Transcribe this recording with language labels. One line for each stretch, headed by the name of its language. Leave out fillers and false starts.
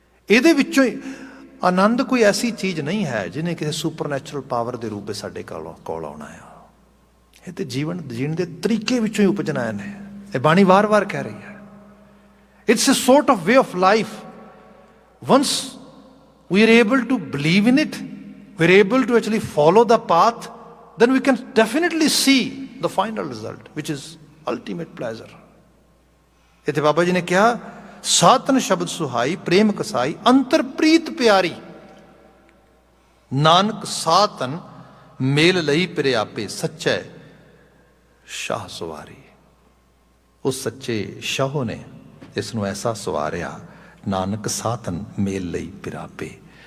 Punjabi: ਇਹਦੇ ਵਿੱਚੋਂ ਹੀ ਆਨੰਦ ਕੋਈ ਐਸੀ ਚੀਜ਼ ਨਹੀਂ ਹੈ ਜਿਹਨੇ ਕਿਸੇ ਸੁਪਰਨੈਚੁਰਲ ਪਾਵਰ ਦੇ ਰੂਪ ਵਿੱਚ ਸਾਡੇ ਕੋਲ ਆਉਣਾ ਆ। ਇਹ ਤੇ ਜੀਵਨ ਜੀਣ ਦੇ ਤਰੀਕੇ ਵਿੱਚੋਂ ਹੀ ਉਪਜਣਾ ਨੇ। ਇਹ ਬਾਣੀ ਵਾਰ-ਵਾਰ ਕਹਿ ਰਹੀ ਹੈ,
English: It's a sort of way of life. Once we are able to believe in it, we are able to actually follow the path, then we can definitely see the final result, which is ultimate pleasure.
Punjabi: ਇੱਥੇ ਬਾਬਾ ਜੀ ਨੇ ਕਿਹਾ, ਸਾਤਨ ਸ਼ਬਦ ਸੁਹਾਈ ਪ੍ਰੇਮ ਕਸਾਈ ਅੰਤਰ ਪ੍ਰੀਤ ਪਿਆਰੀ, ਨਾਨਕ ਸਾਤਨ ਮੇਲ ਲਈ ਪਿਰੇ ਆਪੇ ਸੱਚੈ ਸ਼ਾਹ ਸਵਾਰੀ। ਉਸ ਸੱਚੇ ਸ਼ਾਹ ਨੇ ਇਸ ਨੂੰ ਐਸਾ ਸਵਾਰਿਆ, ਨਾਨਕ ਸਾਤਨ ਮੇਲ ਲਈ ਪਿਰਾਪੇ।